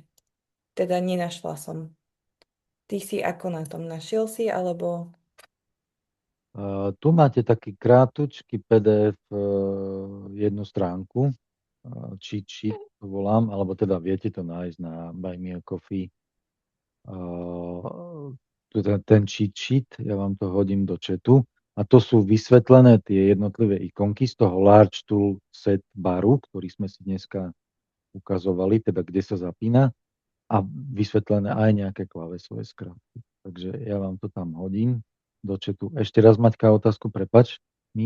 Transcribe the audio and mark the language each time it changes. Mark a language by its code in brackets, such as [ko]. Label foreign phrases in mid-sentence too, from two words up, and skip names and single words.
[sk] Teda nenašla som. Ty si ako na tom? Našiel si, alebo... Tu máte taký krátučký PDF, jednu stránku, [en] cheat sheet [sk] to volám, alebo teda viete to nájsť na Buy Me a Coffee. Ten [en] cheat sheet, [sk] ja vám to hodím do chatu. A to sú vysvetlené tie jednotlivé ikonky z toho Large Tool Set baru, ktorý sme si dneska ukazovali, teda kde sa zapína, a vysvetlené aj nejaké klávesové skratky. Takže ja vám to tam hodím do chatu. Ešte raz, Maťka, otázku, prepač mi.